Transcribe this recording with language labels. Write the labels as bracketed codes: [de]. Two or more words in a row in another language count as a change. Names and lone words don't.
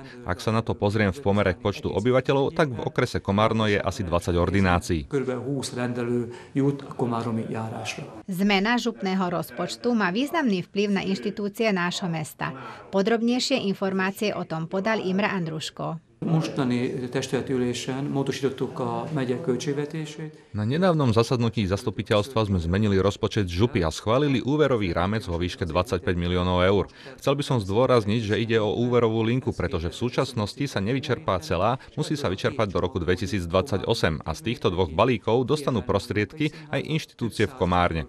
[sk] Ak sa na to pozriem v pomere k počtu obyvateľov, tak v okrese Komárno je asi 20 ordinácií. Zmena župného rozpočtu má významný vplyv na inštitúcie nášho mesta. Podrobnejšie informácie o tom podal Imre Andruško. [hu] Mostani testületi ülésen módosítottuk a megye költségvetését. [sk] Na nedávnom zasadnutí zastupiteľstva sme zmenili rozpočet župy a schválili úverový rámec vo výške 25 miliónov eur. Chcel by som zdôrazniť, že ide o úverovú linku, pretože v súčasnosti sa nevyčerpá celá, musí sa vyčerpať do roku 2028 a z týchto dvoch balíkov dostanú prostriedky aj inštitúcie v Komárne.